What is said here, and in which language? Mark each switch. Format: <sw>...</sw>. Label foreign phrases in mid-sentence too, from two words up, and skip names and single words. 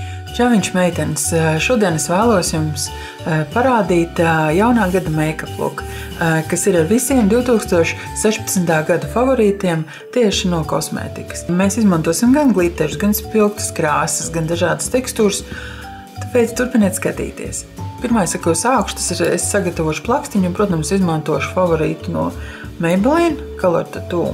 <lv>Čaviņš meitenes, šodien es vēlos jums parādīt jaunā gada</lv> <en>make-up look,</en> <lv>kas ir ar visiem 2016. gada favorītiem tieši no kosmētikas. Mēs izmantosim gan glitterus, gan spilgtas krāsas, gan dažādas tekstūras, tāpēc turpiniet skatīties. Pirmā, ko sākšu, tas ir, es sagatavošu plakstiņu un, protams, izmantošu favorītu no Maybelline Color Tattoo.</lv>